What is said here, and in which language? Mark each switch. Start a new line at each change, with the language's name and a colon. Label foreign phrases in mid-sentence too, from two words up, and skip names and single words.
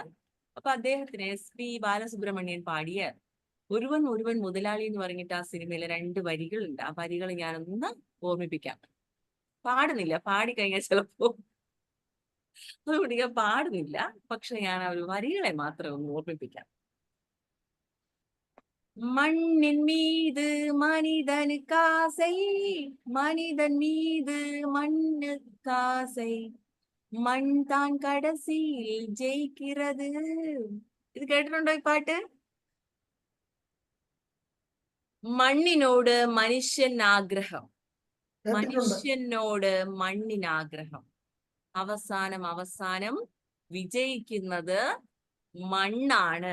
Malayalam: അപ്പൊ അദ്ദേഹത്തിന് SP ബാലസുബ്രഹ്മണ്യൻ പാടിയ ഒരുവൻ ഒരുവൻ മുതലാളി എന്ന് പറഞ്ഞിട്ട് ആ സിനിമയിലെ 2 വരികളുണ്ട്. ആ വരികൾ ഞാനൊന്ന് ഓർമ്മിപ്പിക്കാം. പാടുന്നില്ല, പാടിക്കഴിഞ്ഞാൽ ചിലപ്പോ അതുകൊണ്ട് ഞാൻ പാടുന്നില്ല. പക്ഷെ ഞാൻ ആ ഒരു വരികളെ മാത്രം ഒന്ന് ഓർമ്മിപ്പിക്കാം.
Tamil: மண்ணின் மீது மனிதனுக்காசை, மனிதன் மீது மண்ணுக்காசை, மண் தான் கடைசியில் ஜெயிக்கிறது.
Malayalam: ഇത് കേട്ടിട്ടുണ്ടോ ഈ പാട്ട്? മണ്ണിനോട് മനുഷ്യൻ ആഗ്രഹം, മനുഷ്യനോട് മണ്ണിനാഗ്രഹം. അവസാനം വിജയിക്കുന്നത് മണ്ണാണ്.